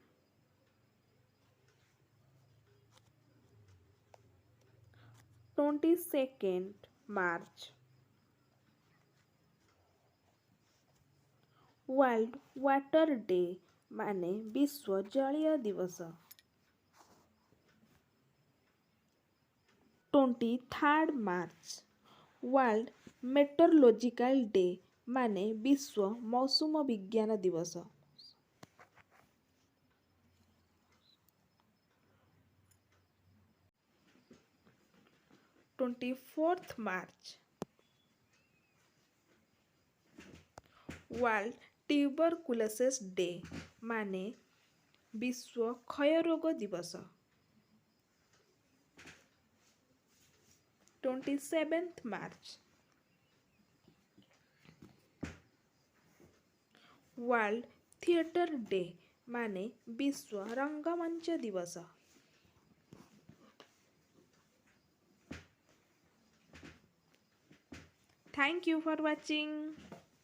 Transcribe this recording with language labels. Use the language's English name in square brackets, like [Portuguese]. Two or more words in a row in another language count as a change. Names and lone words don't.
[English] 22nd March World Water Day [Odia] ମାନେ ବିଶ୍ୱ ଜଳୀୟ ଦିବସ। [English] 23rd March World Meteorological Day [Odia] ମାନେ ବିଶ୍ୱ ମୌସୁମ ବିଜ୍ଞାନ ଦିବସ। [English] 24th March World Tuberculosis Day [Odia] ମାନେ ବିଶ୍ୱ କ୍ଷୟରୋଗ ଦିବସ। [English] 27th March World Theatre Day [Odia] ମାନେ ବିଶ୍ୱ ରଙ୍ଗମଞ୍ଚ ଦିବସ। [English] Thank you for watching.